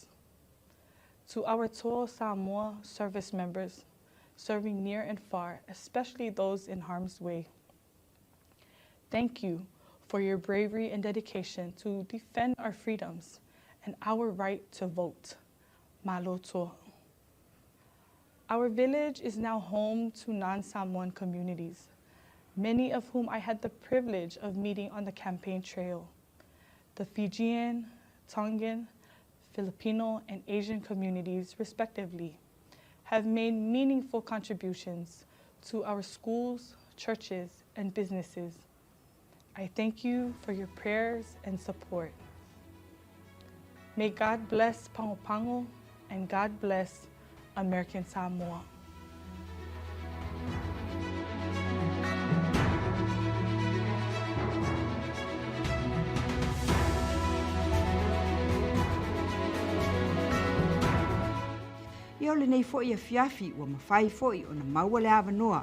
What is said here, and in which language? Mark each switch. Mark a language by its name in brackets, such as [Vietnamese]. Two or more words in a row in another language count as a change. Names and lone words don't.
[English] To our Toa Samoa service members serving near and far, especially those in harm's way, thank you for your bravery and dedication to defend our freedoms and our right to vote. [Samoan] Malo toa. [English] Our village is now home to non-Samoan communities, many of whom I had the privilege of meeting on the campaign trail. The Fijian, Tongan, Filipino, and Asian communities, respectively, have made meaningful contributions to our schools, churches, and businesses. I thank you for your prayers and support. May God bless Pago Pago and God bless American Samoa. [Samoan] Ia o lenei foʻi afiafi ua mafai foʻi ona maua le avanoa